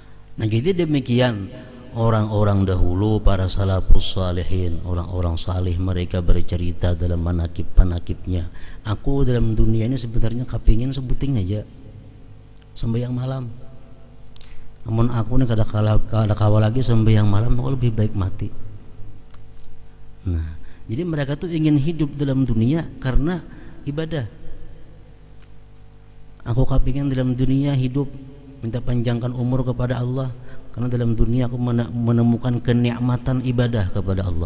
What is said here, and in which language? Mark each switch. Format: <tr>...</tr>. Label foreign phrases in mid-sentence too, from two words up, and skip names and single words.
<id>Nah, jadi demikian orang-orang dahulu, para</id> <ar>السلف الصالحين,</ar> <id>orang-orang salih, mereka bercerita dalam manakib-manakibnya. Aku dalam dunia ini sebenarnya kepingin sebuting aja sembahyang malam.</id> <bjn>Namun aku nih kada kawa lagi sembahyang malam,</bjn> <id>aku lebih baik mati. Nah, jadi mereka tuh ingin hidup dalam dunia karena ibadah. Aku kepingin dalam dunia hidup minta panjangkan umur kepada Allah, karena dalam dunia aku menemukan kenikmatan ibadah kepada Allah.</id>